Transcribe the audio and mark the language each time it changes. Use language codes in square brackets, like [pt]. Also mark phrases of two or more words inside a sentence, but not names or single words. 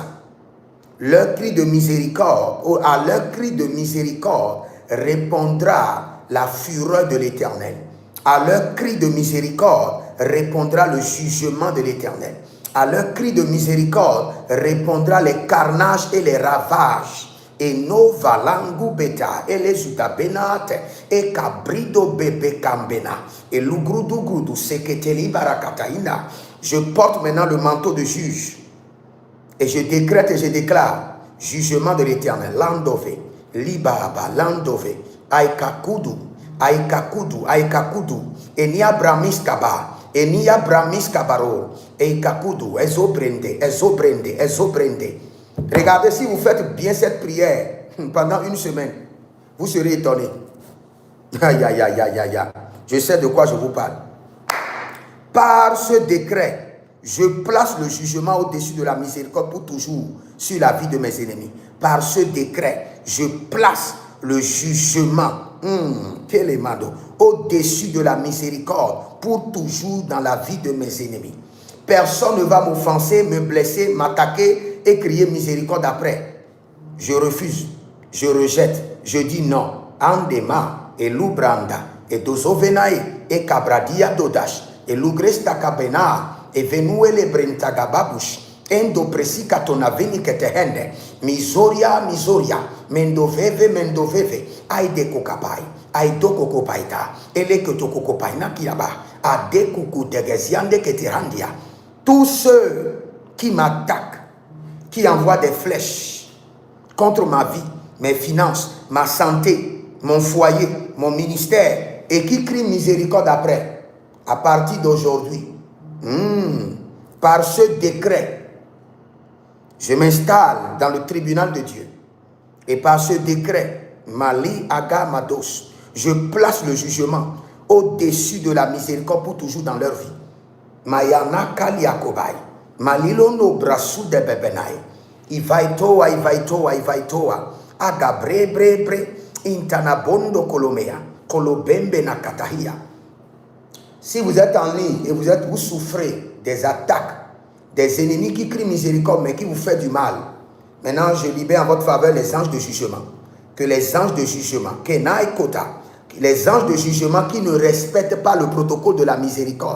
[fr] Leur cri de miséricorde, à leur cri de miséricorde répondra la fureur de l'Éternel. À leur cri de miséricorde répondra le jugement de l'Éternel. À leur cri de miséricorde répondra les carnages et les ravages. Et no valangu beta, et les utabenate, et cabrido bebe cambena, et l'ugrudu grudu seketeli barakataina. Je porte maintenant le manteau de juge, et je décrète et je déclare jugement de l'Éternel. Landove, libaraba, landove, aikakudu, et ni abramiskaba, et ni abramiskabaro, et kakudu, ezobrende. Regardez, si vous faites bien cette prière pendant une semaine, vous serez étonnés. Aïe, aïe, aïe, aïe, aïe, aïe. Je sais de quoi je vous parle. Par ce décret, je place le jugement au-dessus de la miséricorde pour toujours sur la vie de mes ennemis. Par ce décret, je place le jugement au-dessus de la miséricorde pour toujours dans la vie de mes ennemis. Personne ne va m'offenser, me blesser, m'attaquer et crier miséricorde après. Je refuse, je rejette, je dis non. Andema, et Lubranda, et Dozovenae, et Cabradia Dodash, et Lugresta Kabena, et Venuele Brentagababush, Endo Presica Tonaveni Ketehende, Misoria, Mendoveve, Aide Kokapai, Aido Kokopaita, Eleke Tokokopaina Kiaba, Ade Kuku Degeziande Ketirandia. Tous ceux qui m'attaquent, qui envoient des flèches contre ma vie, mes finances, ma santé, mon foyer, mon ministère, et qui crient miséricorde après, à partir d'aujourd'hui, par ce décret, je m'installe dans le tribunal de Dieu. Et par ce décret, Mali Aga Mados, je place le jugement au-dessus de la miséricorde pour toujours dans leur vie. Mayana Kaliakobai, Malilono Brasu de Bebenai, Ivaitoa, Agabre, Intanabondo Kolomea, Kolobembe Nakatahia. Si vous êtes en ligne et vous souffrez des attaques, des ennemis qui crient miséricorde mais qui vous font du mal, maintenant je libère en votre faveur les anges de jugement. Que les anges de jugement, Kenai Kota, Les anges de jugement qui ne respectent pas le protocole de la miséricorde.